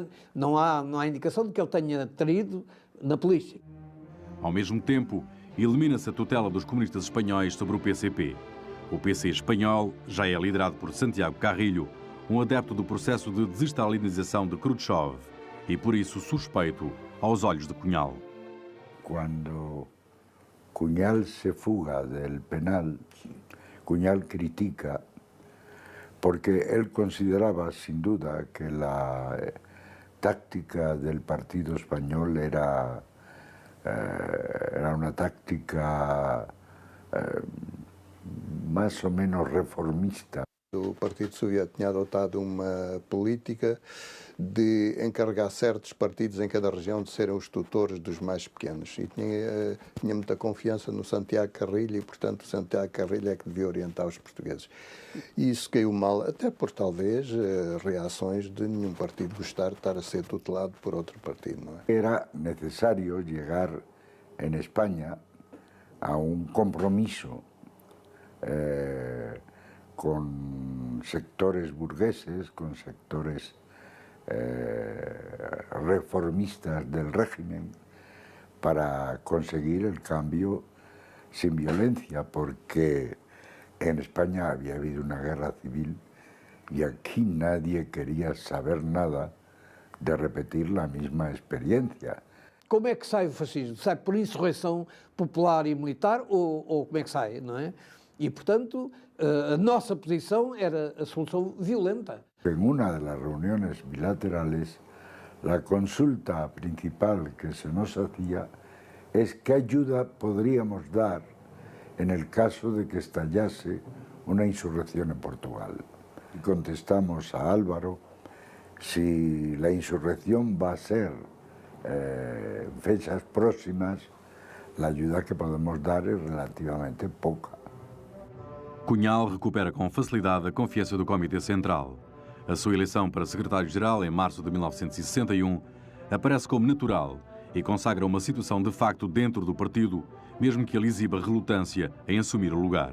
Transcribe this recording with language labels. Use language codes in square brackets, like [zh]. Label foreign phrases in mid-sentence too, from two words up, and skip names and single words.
[pt] Não há indicação de que ele tenha traído na polícia. Ao mesmo tempo, elimina-se a tutela dos comunistas espanhóis sobre o PCP. O PC espanhol já é liderado por Santiago Carrillo, um adepto do processo de desestalinização de Khrushchev e, por isso, suspeito aos olhos de Cunhal. [es] Cuando Cunhal se fuga del penal, Cunhal critica porque él consideraba sin duda que la táctica del partido español era una táctica más o menos reformista. [pt] O Partido Soviético tinha adotado uma política de encarregar certos partidos em cada região de serem os tutores dos mais pequenos. E tinha muita confiança no Santiago Carrillo e, portanto, o Santiago Carrillo é que devia orientar os portugueses. E isso caiu mal, até por, talvez, reações de nenhum partido gostar de estar a ser tutelado por outro partido. Não é? Era necessário [es] llegar en España a un compromiso con sectores burgueses, con sectores reformistas del régimen, para conseguir el cambio sin violencia, porque en España había habido una guerra civil y aquí nadie quería saber nada de repetir la misma experiencia. [pt] Como é que sai o fascismo? Sai por insurreição popular e militar ou como é que sai, não é? E, portanto, a nossa posição era a solução violenta. [es] En una de las reuniones bilaterales, la consulta principal que se nos hacía es qué ayuda podríamos dar en el caso de que estallase una insurrección en Portugal. Y contestamos a Álvaro, si la insurrección va a ser en fechas próximas, la ayuda que podemos dar es relativamente poca. [pt] Cunhal recupera com facilidade a confiança do Comitê Central. A sua eleição para secretário-geral em março de 1961 aparece como natural e consagra uma situação de facto dentro do partido, mesmo que ele exiba relutância em assumir o lugar.